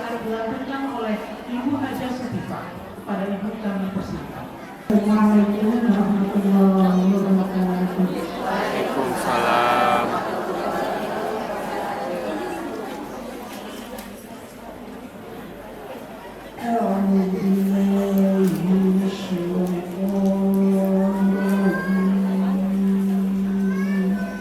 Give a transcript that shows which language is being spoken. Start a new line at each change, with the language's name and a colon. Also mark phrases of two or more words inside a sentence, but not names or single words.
Indonesian: dilantunkan oleh Ibu Haja Sutifah. Kepada Ibu kami persilakan.
Arabic: السلام عليكم ورحمة الله وبركاته. وعليكم السلام. أعوذ بالله من الشيطان الرجيم.